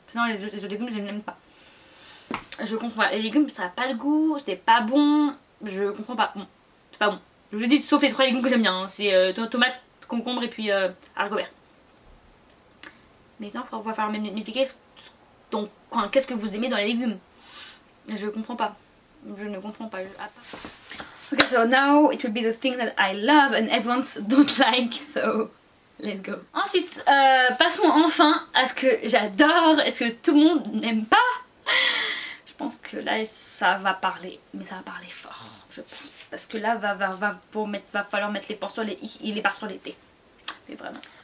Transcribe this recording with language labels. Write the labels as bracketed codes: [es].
[fr] Sinon les autres légumes je n'aime pas. Je comprends pas. Les légumes ça a pas de goût, c'est pas bon. Je comprends pas. Bon, c'est pas bon. Je vous dis sauf les 3 légumes que j'aime bien. Hein. C'est tomate, concombre et puis haricots verts. Mais non, on va falloir m'expliquer. Donc, qu'est-ce que vous aimez dans les légumes? Je comprends pas. Je ne comprends pas. [en] Okay, so now it will be the thing that I love and everyone don't like, so let's go. [fr] Ensuite, passons enfin à ce que j'adore et ce que tout le monde n'aime pas. Je pense que là, ça va parler, mais ça va parler fort, je pense. Parce que là, va falloir mettre les ports sur les i et les barres sur les t. Mais vraiment.